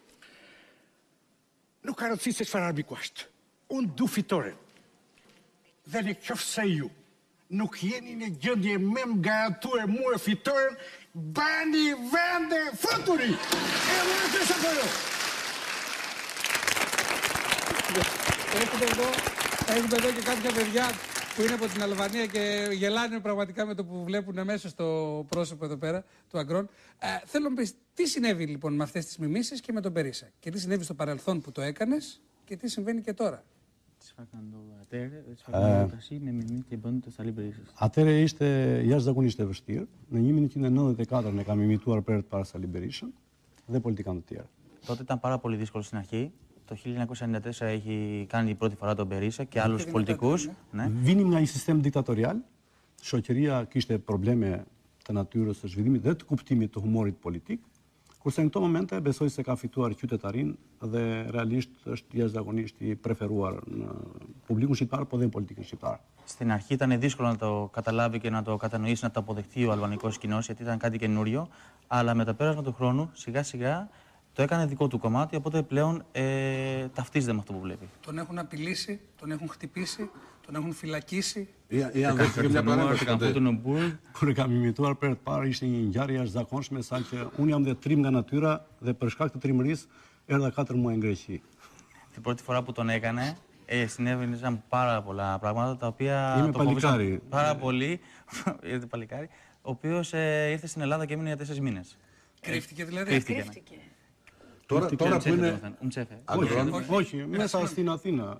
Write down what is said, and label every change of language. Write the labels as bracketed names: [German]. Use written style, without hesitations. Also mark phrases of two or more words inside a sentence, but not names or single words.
[Albanian] Nuk ka rëndësi se çfarë armiku është. Unë du fitore. Dhe në qoftë se ju nuk jeni në gjendje me më garantue mua fitoren, bani vende futuri! E më sa apo jo? [Greek] Έχουμε εδώ και κάποια παιδιά που είναι από την Αλβανία και γελάνε πραγματικά με το που βλέπουν αμέσως το πρόσωπο εδώ πέρα του Αγκρόν. Θέλω να μου πεις τι συνέβη λοιπόν με αυτές τις μιμήσεις και με τον Μπερίσα και τι συνέβη στο παρελθόν που το έκανες και τι συμβαίνει και τώρα. [Albanian] Atëre ishte jashtëzakonisht e vështirë. Në 1994 ne kam imituar për të para Sali Berishën dhe politikanë të tjerë. [Greek] Τότε ήταν πάρα πολύ δύσκολο στην αρχή. Το 1994 έχει κάνει πρώτη φορά τον Μπερίσα και άλλους πολιτικούς. [Albanian] Vinim nga një sistem diktatorial. Shoqëria kishte probleme të natyrës së zhvillimit dhe të kuptimit të humorit politik. Kurse në këto momente besoj se ka fituar qytetarin dhe realisht është jashtëzakonisht i preferuar në publikun shqiptar, po dhe në politikën shqiptare. [Greek] Στην αρχή ήταν δύσκολο να το καταλάβει και να το κατανοήσει, να το αποδεχτεί ο αλβανικός κοινός, γιατί ήταν κάτι καινούριο. Αλλά με το πέρασμα του χρόνου, σιγά σιγά το έκανε δικό του κομμάτι, οπότε πλέον ταυτίζεται με αυτό που βλέπει. Τον έχουν απειλήσει, τον έχουν χτυπήσει, τον έχουν φυλακίσει. Ή αν δέχτηκε μια παρέμβαση. [Albanian] Kur kam imituar për të parë ishte një ngjarje jashtëzakonshme, saqë unë jam dhe trim nga natyra dhe për shkak të trimërisë erdha 4 muaj në Greqi. [Greek] Την πρώτη φορά που τον έκανε, συνέβαιναν πάρα πολλά πράγματα τα οποία Είμαι το παλικάρι. Πάρα πολύ. Ήρθε παλικάρι, ο οποίος ήρθε στην Ελλάδα και έμεινε για 4 μήνες. Κρύφτηκε δηλαδή. Κρύφτηκε. Τώρα που είναι. Όχι, μέσα στην Αθήνα.